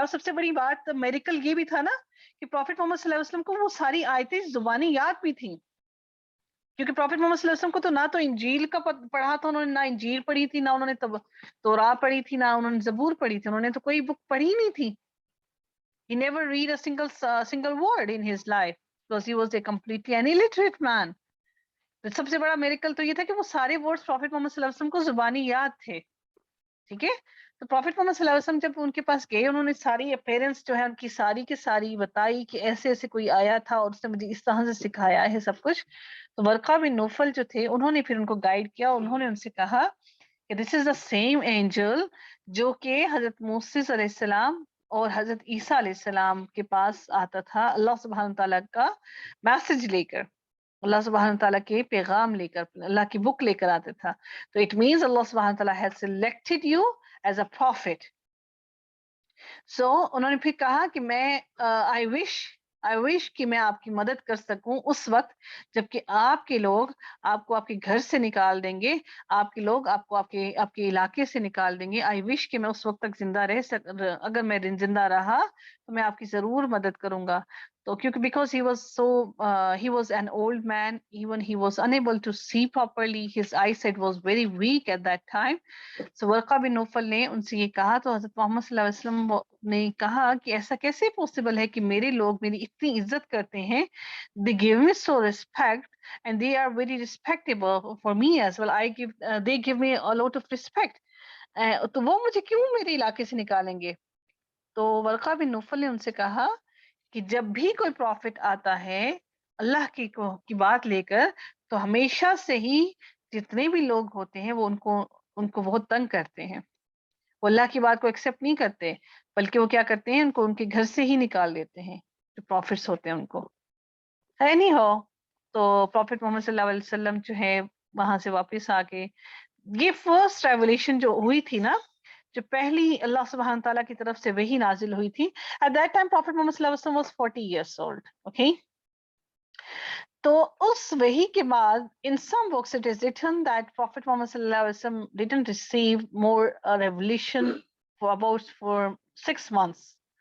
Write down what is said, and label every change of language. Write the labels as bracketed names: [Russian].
[Urdu] اور سب سے بڑی بات میریکل یہ بھی تھا نا کہ پروفٹ محمد صلی اللہ علیہ وسلم کو وہ ساری آیتیں زبانی یاد بھی تھیں، کیونکہ پروفٹ محمد صلی اللہ علیہ وسلم کو تو نہ تو انجیل کا پڑھا تھا انہوں نے، نہ انجیل پڑھی تھی، نہ انہوں نے تورات پڑھی تھی، نہ انہوں نے زبور پڑھی تھی. انہوں نے تو کوئی بک پڑھی نہیں تھی. [English] He never read a single word in his life because he was a completely an illiterate man. [Urdu] تو سب سے بڑا میریکل تو یہ تھا کہ وہ سارے ورڈز پروفٹ محمد صلی اللہ علیہ وسلم کو زبانی یاد تھے. ٹھیک ہے. تو پروفٹ محمد صلی اللہ علیہ وسلم جب ان کے پاس گئے، انہوں نے ساری اپیرنس جو ہے ان کی ساری کی ساری بتائی کہ ایسے ایسے کوئی آیا تھا اور اس نے مجھے اس طرح سے سکھایا ہے سب کچھ. تو ورقہ بن نوفل جو تھے انہوں نے پھر ان کو گائیڈ کیا. انہوں نے ان سے کہا کہ [English] this is the same angel [Urdu] جو کہ حضرت موسیٰ علیہ السلام اور حضرت عیسیٰ علیہ السلام کے پاس آتا تھا اللہ سبحانہ تعالیٰ کا میسج لے کر، اللہ سبحانہ تعالیٰ کے پیغام لے کر، اللہ کی بک لے کر آتا تھا. [English] تو it means Allah سبحانہ تعالیٰ has selected you as a prophet. [Urdu] So انہوں نے پھر کہا کہ میں [English] I wish [Urdu] کہ میں آپ کی مدد کر سکوں اس وقت جبکہ آپ کے لوگ آپ کو آپ کے گھر سے نکال دیں گے، آپ کے لوگ آپ کو آپ کے علاقے سے نکال دیں گے. [English] I wish [Urdu] کہ میں اس وقت تک زندہ اگر میں زندہ رہا تو میں آپ کی ضرور مدد کروں گا. [English] تو کیونکہ because he was an old man, even he was unable to see properly, his eyesight was very weak at that time. [Urdu] So Waraqah بن نوفل نے ان سے یہ کہا تو حضرت محمد صلی اللہ علیہ وسلم نے کہا کہ ایسا کیسے پاسبل ہے کہ میرے لوگ میری اتنی عزت کرتے ہیں، [English] they give me so respect and they are very respectable for me as well. They give me a lot of respect. [Urdu] تو وہ مجھے کیوں میرے علاقے سے نکالیں گے؟ تو ورقہ بن نوفل نے ان سے کہا کہ جب بھی کوئی پروفٹ آتا ہے اللہ کی بات لے کر تو ہمیشہ سے ہی جتنے بھی لوگ ہوتے ہیں وہ ان کو بہت تنگ کرتے ہیں. وہ اللہ کی بات کو ایکسیپٹ نہیں کرتے، بلکہ وہ کیا کرتے ہیں، ان کے گھر سے ہی نکال دیتے ہیں جو پروفٹس ہوتے ہیں ان کو. ہے نہیں ہو تو پروفٹ محمد صلی اللہ علیہ وسلم جو ہے وہاں سے واپس آ کے یہ فرسٹ ریولیشن جو ہوئی تھی نا، جو پہلی اللہ سبحانہ تعالیٰ کی طرف سے وہی نازل ہوئی تھی. [English] At that time Prophet Muhammad صلی اللہ علیہ وسلم was 40 years old. Okay. [Urdu] تو اس وحی کے بعد [English] in some books it is written that Prophet Muhammad صلی اللہ علیہ وسلم didn't receive more revelation for 6 months.